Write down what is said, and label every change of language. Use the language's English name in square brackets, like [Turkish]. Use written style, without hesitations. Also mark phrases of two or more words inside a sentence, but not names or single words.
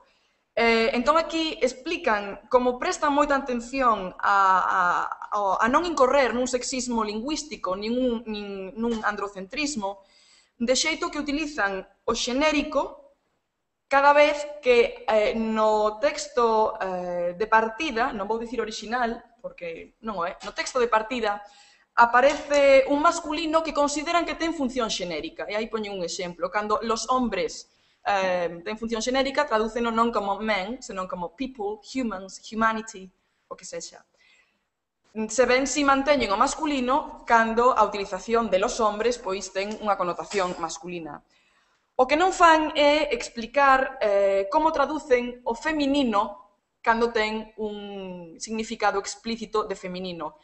[Galician] Entón, aquí explican como prestan moita atención a non incorrer nun sexismo lingüístico nin nun androcentrismo, de xeito que utilizan o xenérico cada vez que no texto de partida, non vou dicir orixinal, porque non o é, no texto de partida aparece un masculino que consideran que ten función xenérica. E aí poño un exemplo. Cando [Spanish] los hombres [Galician] ten función xenérica, tradúceno non como men, senón como [English] people, humans, humanity, [Galician] o que sexa. Se ven si manteñen o masculino cando a utilización de [Spanish] los hombres [Galician] pois ten unha connotación masculina. O que non fan é explicar como traducen o feminino cando ten un significado explícito de feminino.